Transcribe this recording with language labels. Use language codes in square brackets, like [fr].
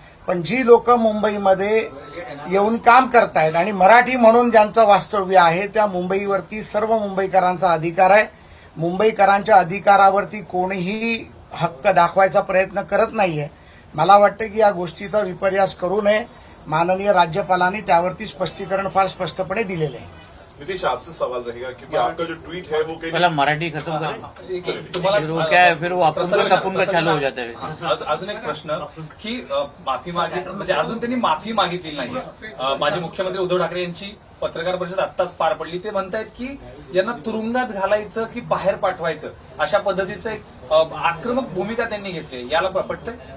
[mr] पण जी लोक मुंबईमध्ये येऊन काम करतायत आणि मराठी म्हणून ज्यांचं वास्तव्य आहे त्या मुंबईवरती सर्व मुंबईकरांचा अधिकार आहे. मुंबईकरांच्या अधिकारावरती कोणीही हक्क दाखवायचा प्रयत्न करत नाहीये. मला वाटतं की या गोष्टीचा विपर्यास करू नये. माननीय राज्यपालांनी त्यावरती स्पष्टीकरण फार स्पष्टपणे दिलेले आहे. [hi] नीतीश, आपसे सवाल रहेगा क्योंकि आपका जो ट्वीट है वो कहीं पहला मराठी खत्म करें, [mr] तुम्हाला [hi] फिर वो क्या है, फिर वो अपन का चालू हो जाता है. [mr] अजून एक प्रश्न की माफी मागितली म्हणजे अजून त्यांनी माफी मागितली नाहीये. माजी मुख्यमंत्री उद्धव ठाकरे यांची पत्रकार परिषद आत्ताच पार पडली. ते म्हणतायत की यांना तुरुंगात घालायचं की बाहेर पाठवायचं अशा पद्धतीचं एक आक्रमक भूमिका त्यांनी घेतली. याला पटतंय?